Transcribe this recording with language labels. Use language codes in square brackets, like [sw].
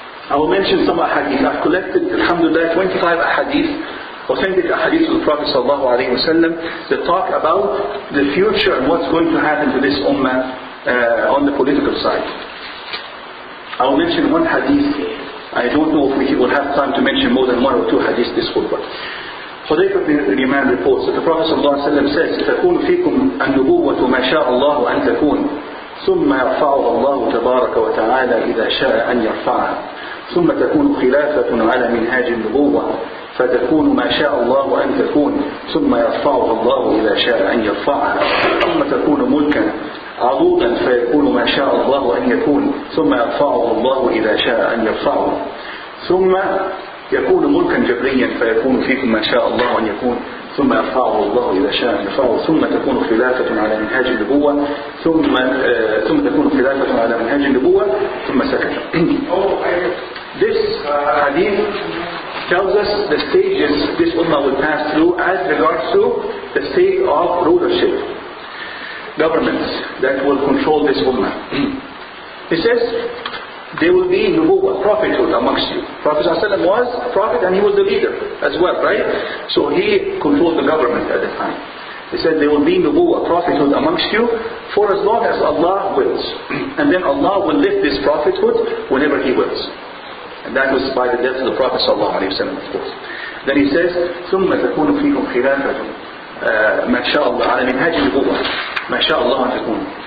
[en] I will mention some ahadith. I've collected, alhamdulillah, 25 ahadith, authentic ahadith of the Prophet ﷺ that talk about the future and what's going to happen to this ummah on the political side. I will mention one hadith. I don't know if we will have time to mention more than one or two hadiths this khutbah. Hudayfa ibn Yaman reports that the Prophet ﷺ says, [ar] تكون فيكم النبوة ما شاء الله أن تكون ثم يرفعها الله تبارك وتعالى إذا شاء أن يرفعها ثم تكون خلافة على منهاج النبوة فتكون ما شاء الله أن تكون ثم يرفعها الله إذا شاء أن يرفعها ثم تكون ملكا عضوضا فيكون ما شاء الله أن يكون ثم يرفعه الله إذا شاء أن يرفعه ثم يكون ملكا جبريا فيكون فيكم ما شاء الله أن يكون ثم يرفعه الله إذا شاء أن يرفعه ثم تكون خلافة على منهاج النبوة ثم تكون خلافة على منهاج النبوة ثم سكت. [en] This hadith tells us the stages this ummah will pass through as regards to the state of rulership, governments that will control this ummah. He says there will be nubuwwah, prophethood amongst you. Prophet ﷺ was a prophet and he was the leader as well, right? So he controlled the government at the time. He said there will be nubuwwah, prophethood amongst you for as long as Allah wills. And then Allah will lift this prophethood whenever He wills. And that was by the death of the Prophet ﷺ, of course. Then he says, [ar] ثُمَّ تَكُونُ فِيكُمْ خِلَافَةٌ مَا شَاءَ اللَّهُ عَلَى مِنْهَاجِ النُّبُوَّةِ مَا شَاءَ اللَّهُ أَنْ تَكُونُ.